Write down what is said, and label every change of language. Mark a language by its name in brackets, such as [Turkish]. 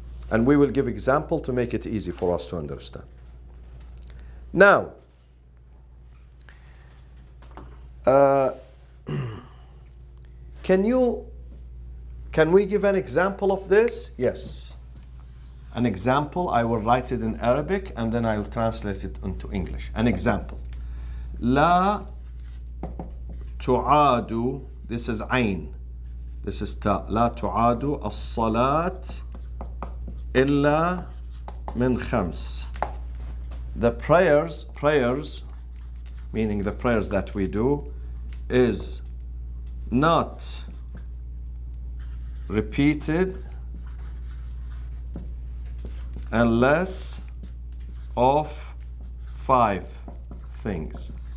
[English] And we will give example to make it easy for us to understand. Now, can we give an example of this? Yes. An example, I will write it in Arabic and then I will translate it into English. An example. [Arabic] لا تعاد, [English] this is [Arabic] عين, this is تا, لا تعاد الصلاة إلا من خمس. [English] The prayers, meaning the prayers that we do, is not repeated unless of 5 things.